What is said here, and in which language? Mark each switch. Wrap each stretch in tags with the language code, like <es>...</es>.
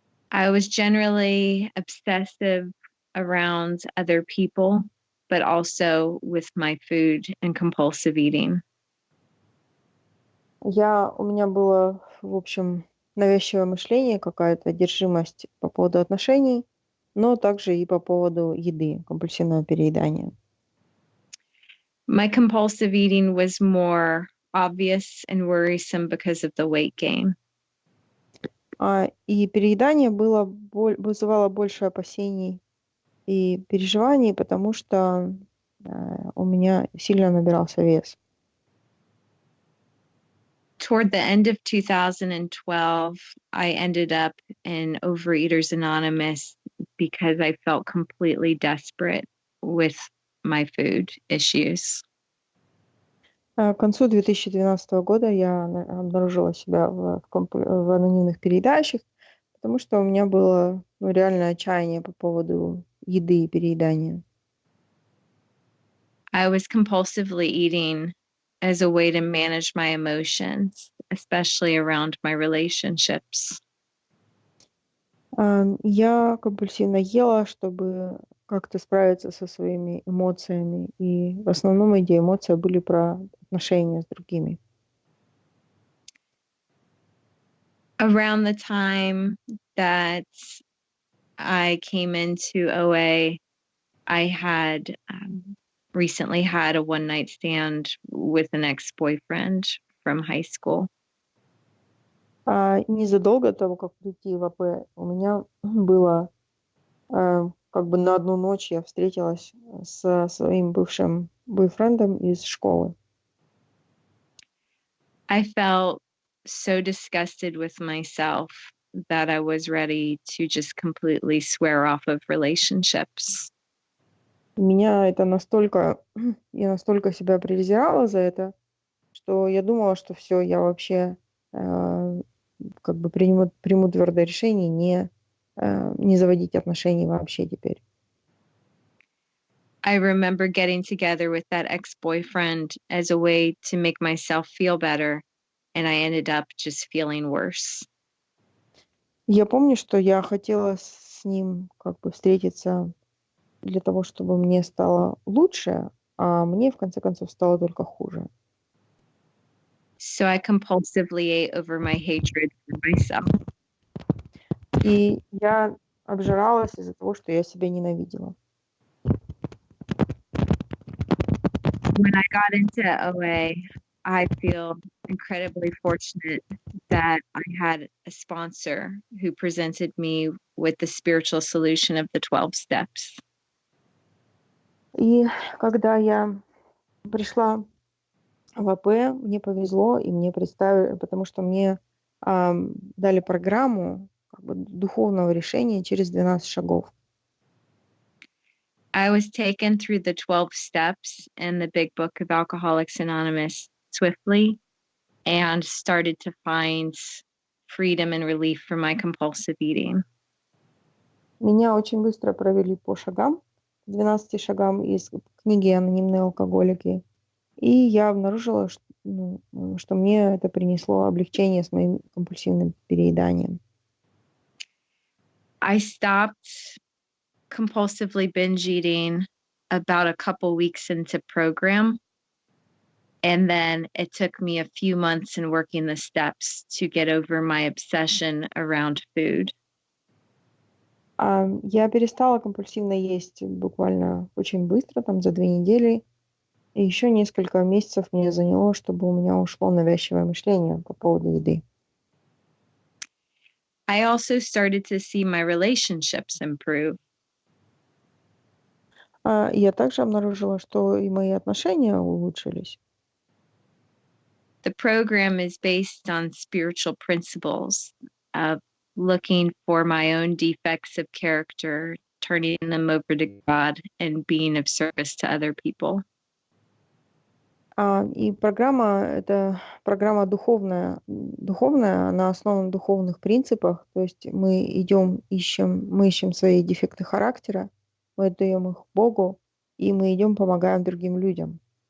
<en>I was generally obsessive around other people, but also with my food and compulsive eating.</en> <ru>У меня было, в общем, навязчивое мышление, какая-то одержимость по поводу отношений, но также и по поводу еды, компульсивного переедания.</ru> <en>My compulsive eating was more obvious and worrisome because of the weight gain.</en> <ru>И переедание вызывало больше опасений и переживаний, потому что у меня сильно набирался вес.</ru> <en>Toward the end of 2012, I ended up in Overeaters Anonymous because I felt completely desperate with my food issues.</en> <ru>К концу 2012 года я обнаружила себя в анонимных переедающих, потому что у меня было реальное отчаяние по поводу еды и переедания.</ru> <en>I was compulsively eating as a way to manage my emotions, especially around my relationships.</en> <ru>Я компульсивно ела, чтобы как-то справиться со своими эмоциями. И в основном эти эмоции были про отношения с другими.</ru> <en>Around the time that I came into OA, I had recently had a one-night stand with an ex-boyfriend from high school.</en> <ru>Незадолго до того, как прийти в АП, у меня было как бы на одну ночь я встретилась со своим бывшим бойфрендом из школы.</ru> <en>I felt so disgusted with myself that I was ready to just completely swear off of relationships.</en> <ru>Меня это настолько, я настолько себя презирала за это, что я думала, что все, я вообще как бы приму твердое решение не заводить отношений вообще теперь.</ru> <en>I remember getting together with that ex-boyfriend as a way to make myself feel better, and I ended up just feeling worse.</en> <ru>Я помню, что я хотела с ним как бы встретиться для того, чтобы мне стало лучше, а мне в конце концов стало только хуже.</ru> <en>So I compulsively ate over my hatred for myself.</en> <ru>И я обжиралась из-за того, что я себя ненавидела.</ru> <en>When I got into OA, I feel incredibly fortunate that I had a sponsor who presented me with the spiritual solution of the 12 steps.</en> <ru>И когда я пришла в АП, мне повезло, и мне представили, потому что мне дали программу как бы духовного решения через 12 шагов.</ru> <en>I was taken through the 12 steps in the big book of Alcoholics Anonymous swiftly and started to find freedom and relief from my compulsive eating.</en> <ru>Меня очень быстро провели по шагам, 12 шагам из книги «Анонимные алкоголики». И я обнаружила, что мне это принесло облегчение с моим компульсивным перееданием.</ru> <en>I stopped compulsively binge eating about a couple weeks into program. And then it took me a few months in working the steps to get over my obsession around food.</en> <ru>Я перестала компульсивно есть буквально очень быстро, там за 2 недели. И еще несколько месяцев мне заняло, чтобы у меня ушло навязчивое мышление по поводу еды.</ru> <en>I also started to see my relationships improve.</en> <ru>Я также обнаружила, что и мои отношения улучшились.</ru> <en>The program is based on spiritual principles of looking for my own defects of character, turning them over to God, and being of service to other people.</en> <ru>И программа — это программа духовная, она основана на духовных принципах. То есть мы ищем свои дефекты характера, мы отдаем их Богу, и мы идем, помогаем другим людям.</ru>